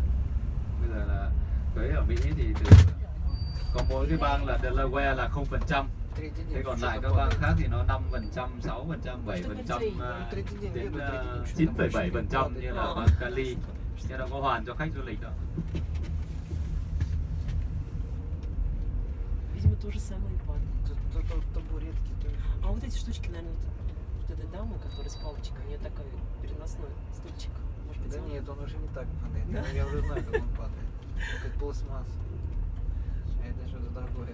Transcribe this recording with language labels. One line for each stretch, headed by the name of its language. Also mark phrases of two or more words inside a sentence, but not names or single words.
Vietnamese: Bây giờ là thuế ở Mỹ thì có mỗi cái bang là Delaware là 0%. Thế còn lại các bang khác thì nó 5%, 6%, 7%, đến 9,7% như là bang Cali. Nhưng nó có hoàn cho khách du lịch đó.
Russian: Видимо, то же самое и падает. Табуретки тоже. А вот эти штучки, наверное, вот этой дамы, которая с палочкой, у нее такой переносной стульчик. Может быть, Да он- нет, он уже не так падает. Да? Я уже знаю, как он падает. Как пластмасс. А это что-то такое.